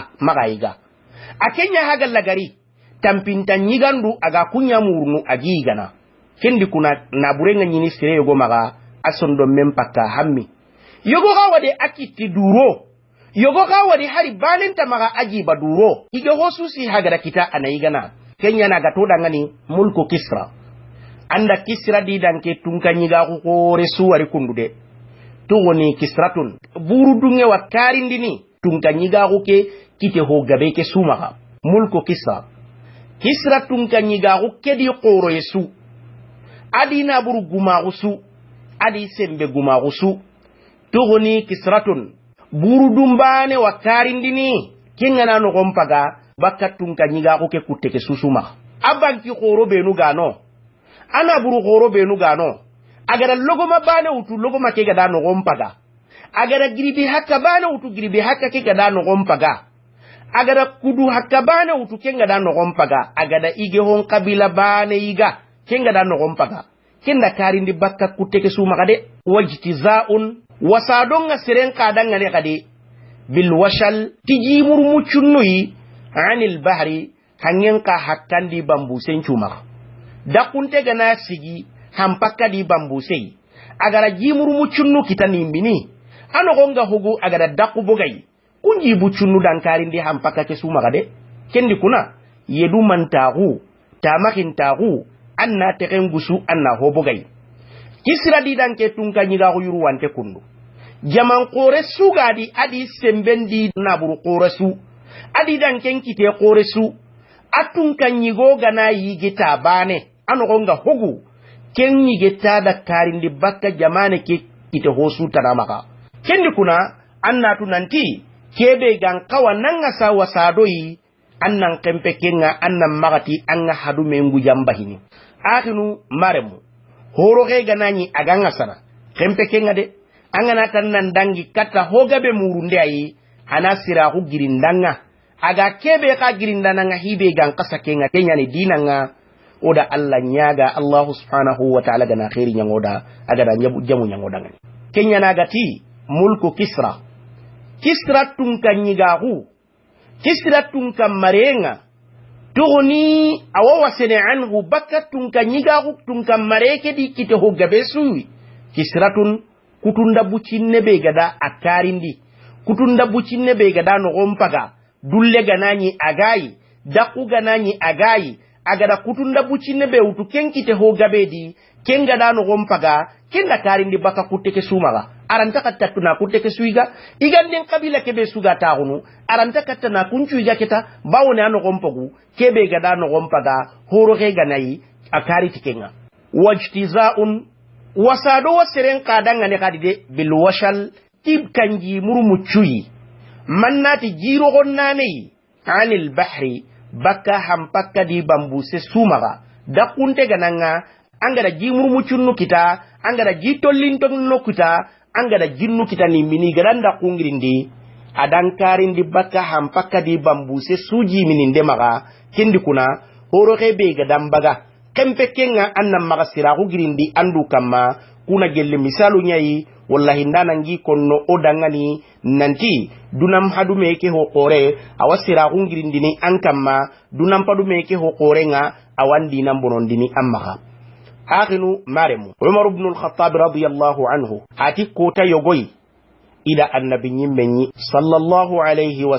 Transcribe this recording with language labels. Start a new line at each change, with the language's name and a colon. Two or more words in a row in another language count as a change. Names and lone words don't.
Soninke: maga iga akenya haga lagari tampinta nyigandu aga kunya murnu agigana kendi kuna na burenga nyini sire yogo maga asondo mempaka hammi yogo gawade akiti duro yogo gawade hari balenta maga ajiba duro ige ho susi haga kita anaigana kenya na gatoda ngani mulku Kisra anda Kisra di danke tunkanyiga ko resuwari kundude tugoni Kisratun buru dunge wa karindini tunkanyiga ko ke kite ho gabe ke sumaga mulku Kisra tunkanyiga ko ke di qoro yesu adina buru guma gusu adi sembe guma gusu tugoni Kisratun buru dumbane wa karindini kingana no gompaga bakka tunkanyiga ko ke kutte ke susuma abanki qoro benu gano ana buru goro benu gano agara logo mabane utu logo make ga dano gompaga agara gribi hakka bane utu gribi hakka ke ga dano gompaga agara kudu hakka bane utu kenga dano gompaga agada ige hon kabila bane iga kenga dano gompaga kenda karindi bakka kuteke suma kade wajtizaun wasadonga seren kadanga ne kade bil washal tijimur mucunnuyi anil bahri hanyenka hakkandi bambu sencuma dakunte gana sigi hampaka di bambusei agara jimuru mucunnu kitani mbini ano gonga hugu agara daku bogai kunji bucunnu dankari ndi hampaka ke suma gade kendi kuna yedu mantahu tamakin tahu anna tekengusu anna ho bogai Kisra di danke tunka nyiga ko yuru wante kundu jaman qore sugadi adi sembendi naburu qore su adi dan kenkite qore su atun kan yigo gana yigita bane anogonga hogu ken yigita da karindi bakka jamane ke ite hosu tanamaka kendi kuna annatu nanti kebe gan kawa nanga sawa sadoyi annan kempe kenga annan magati anga hadu mengu jambahini akinu maremu horo ke ganani aganga sana kempe kenga de angana tannan dangi kata hogabe murunde ayi anasira ku girindanga aga kebe ka girindana hibe gan kasa kenga kenyani dinanga oda Allah nyaga
Arabic: الله سبحانه وتعالى
Soninke: gana khairi nyangoda aga da jamu nyangoda ngani kenya nagati mulku kisra tunkan nyigahu kisra tunkan marenga tugni awawa sene anhu bakka tunkan nyigahu tunkan mareke di kite hogabe suwi kisratun kutunda bucinne be gada akarindi kutunda bucinne be gada no gompaga dulle ganani agayi daku ganani agayi agada kutunda bucinne be utu kenkite hogabe di kenga da no gompaga kenda karindi baka kuteke sumaga aranta katta tuna kuteke suiga iganden kabila kebe suga taunu aranta katta na kuncuiga keta bawone ano gompogu kebe gada no gompaga horo ke ganai akari tikenga wajtizaun wasado waseren kadanga ne kadide bil washal tib kanji murumucui mannati jiro gonnane anil bahri baka hampaka di bambuse sumaga dakunte gananga angada ji murumucunnu kita angada ji tollintonno kita angada jinnu kita ni mini garanda kungirindi adankarindi baka hampaka di bambuse suji mininde maga kindi kuna horo kebe gadambaga kempe kenga annam maga siraku girindi andu kama kuna gelle misalu nyai wallahi ndanangi konno odangani nanti dunam hadume ke hokore awasira kungirindini ankama dunam padume ke hokore nga awandi nambonondini amma akhinu maremu
Arabic: عمر بن الخطاب رضي الله عنه
Soninke: kota yogoyi
Arabic: إلى النبي
Soninke: nyimmenyi
Arabic: صلى الله عليه و